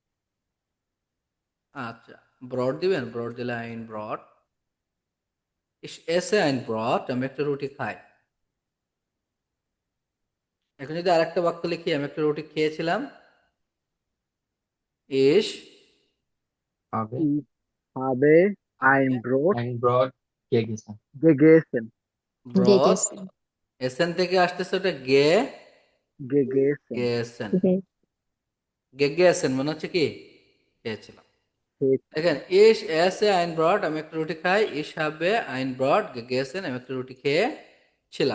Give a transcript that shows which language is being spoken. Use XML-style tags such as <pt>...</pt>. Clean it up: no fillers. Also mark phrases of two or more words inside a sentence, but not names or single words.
<bn>আচ্ছা ব্রড দিবেন, ব্রড দিলে</bn> <de>ein Brot. Ich esse ein Brot,</de> <bn>আমি একটা রুটি খাই। এখন যদি আরেকটা বাক্য লিখি, আমি একটা রুটি খেয়েছিলাম। ইস হবে</bn> <de>Ich habe ein Brot ein Brot gegessen. gegessen.</de> <bn>ব্রড, এসেন থেকে আসতেছে ওটা গে Gegessen. গেছেন। গে গেছেন মানে হচ্ছে কি খেয়েছিলাম। Cake. দেখেন</bn> <de>Ich esse ein Brot,</de> <bn>আমি একটা রুটি খাই।</bn> <de>Ich habe ein Brot gegessen,</de> <bn>আমি একটা রুটি খেয়েছিলাম।</bn>